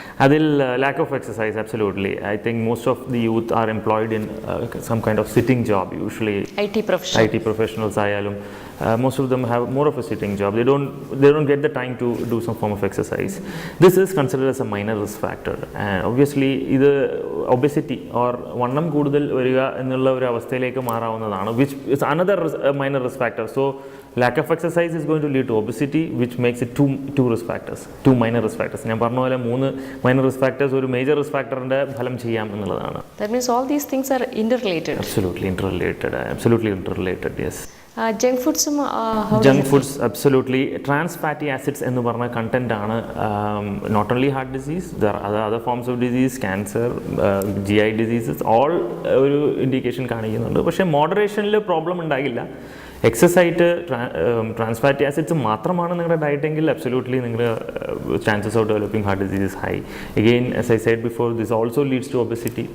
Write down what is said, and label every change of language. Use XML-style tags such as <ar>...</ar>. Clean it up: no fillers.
<en>അതിൽ lack of exercise absolutely. I think most of the youth are employed in some kind of sitting job, usually IT professionals ആയാലും most of them have more of a sitting job. They don't get the time to do some form of exercise. This is considered as a minor risk factor, and obviously ഇത് obesity or</en> <ml>വണ്ണം കൂടുതൽ വരിക എന്നുള്ള ഒരു അവസ്ഥയിലേക്ക് മാറാവുന്നതാണ്,</ml> <en>which is another minor risk factor. So lack of exercise is going to lead to obesity, which makes it two risk factors, two minor risk factors.</en> <ml>ഞാൻ പറഞ്ഞ പോലെ</ml> <en>3 minor risk factors</en> <ml>ഒരു major risk factorന്റെ ഫലം ചെയ്യാം എന്നുള്ളതാണ്.</ml> <en>That means all these things are interrelated. Absolutely interrelated, yes. Junk foods, junk foods, absolutely. Trans fatty acids എന്ന് പറഞ്ഞ content ആണ് not only heart disease, there are other forms of disease, cancer, GI diseases, all</en> <ml>ഒരു indication കാണിക്കുന്നുണ്ട്. പക്ഷേ മോഡറേഷനിൽ problem ഉണ്ടാകില്ല.</ml> <en>exercise trans fatty acids</en> <ml>മാത്രമാണ് നിങ്ങളുടെ ഡയറ്റെങ്കിൽ</ml> <en>absolutely നിങ്ങളുടെ chances of developing heart disease is high. Again as I said before, this also leads to obesity.</en>